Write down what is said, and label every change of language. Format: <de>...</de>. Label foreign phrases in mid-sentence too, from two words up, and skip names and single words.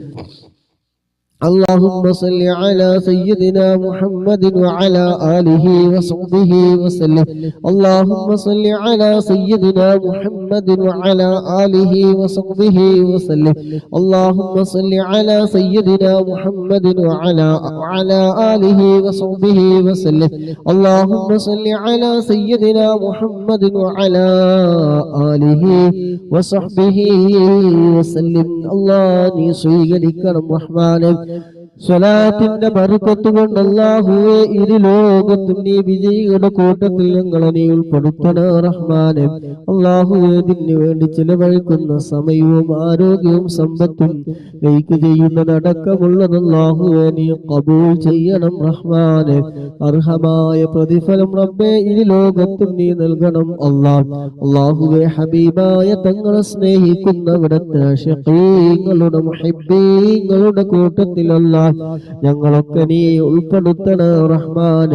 <ar>اللهم صل على سيدنا محمد وعلى آله وصحبه وسلم اللهم صل على سيدنا محمد وعلى آله وصحبه وسلم اللهم صل على سيدنا محمد وعلى آله وصحبه وسلم اللهم صل على سيدنا محمد وعلى آله وصحبه وسلم الله</ar> <ml>നീ സ്വീകരിക്കണം റഹ്മാനേ സ്വലാത്തിന്റെ ബർക്കത്ത് കൊണ്ട് അല്ലാഹുവേ ഇരു ലോകത്തും നീ വിജയികളുടെ കൂട്ടത്തിൽ ഞങ്ങളെ നീ ഉൾപ്പെടുത്തണേ റഹ്മാനേ അല്ലാഹുവേ ഇതിനു വേണ്ടി ചിലവഴിക്കുന്ന സമയവും ആരോഗ്യവും സമ്പത്തും നീക്ക് ചെയ്യുന്നതടക്കമുള്ളത് അല്ലാഹുവേ നീ ഖബൂൽ ചെയ്യണം റഹ്മാനേ അർഹമായ പ്രതിഫലം റബ്ബേ ഇരു ലോകത്തും നീ നൽകണം അല്ലാഹുവേ ഹബീബായ തങ്ങളെ സ്നേഹിക്കുന്നവിടത്തെ ആശിഖീങ്ങളുടെ മുഹിബ്ബീങ്ങളുടെ കൂട്ടത്തിൽ അല്ലാഹ് ഞങ്ങളൊക്കെ നീ ഉൾപ്പെടുത്തണ റഹ്മാനെ.</ml>